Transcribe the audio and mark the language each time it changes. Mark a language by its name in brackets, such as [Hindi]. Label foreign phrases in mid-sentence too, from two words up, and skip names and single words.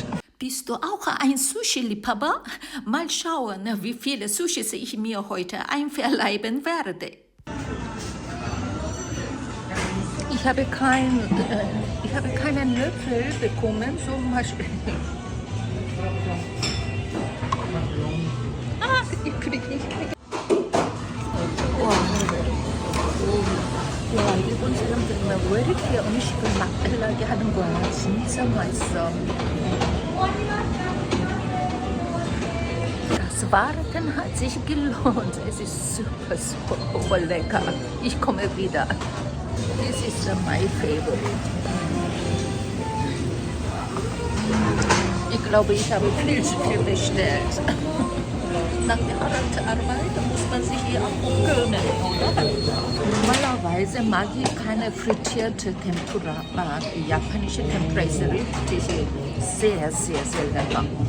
[German] Bist du auch ein Sushi-Liebhaber? Mal schauen, wie viele Sushis ich mir heute einverleiben werde. Ich habe keinen Löffel bekommen, zum Beispiel. Ich kriege. [Korean] 와, 일본 사람들은 왜 이렇게 음식을 맛깔나게 하는 거야? 진짜 맛있어. [German] Das Warten hat sich gelohnt. Es ist super lecker. Ich komme wieder. [English] This is my favorite. [German] Ich glaube, ich habe viel zu viel bestellt. Nach der Arbeit muss man sich hier auch gönnen, oder? Normalerweise mag ich keine frittierte Tempura, aber die japanische Tempura ist richtig sehr lecker.